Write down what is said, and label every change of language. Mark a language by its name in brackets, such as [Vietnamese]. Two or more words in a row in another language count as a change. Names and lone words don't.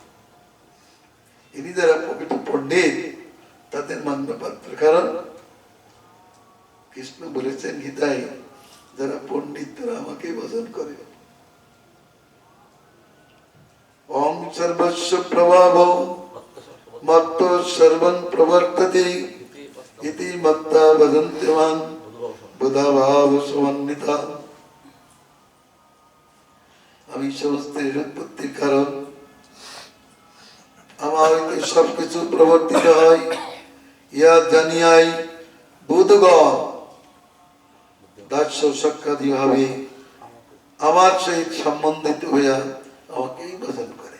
[Bangla] ইনি যারা প্রকৃত পণ্ডিত, তাদের মান্যপাত্র। কারণ কৃষ্ণ বলেছেন গীতায়, যারা পণ্ডিত তারা আমাকে ভজন করে। [Sanskrit] ওম সর্বস্ব প্রভাব মত্ত সর্বং প্রবর্ততে ইতি মত্তা ভজন্ত্যমান বুধাভাব সমন্বিতা। [Bangla] আমি সমস্ত উৎপত্তির কারণ, আমার হইতে সবকিছু প্রবর্তিত হয়, ইয়া জানিয়াই বুধগণ দাস্য সাক্ষাৎ ভাবে আমার সহিত সম্বন্ধিত হইয়া আমাকেই ভজন করে।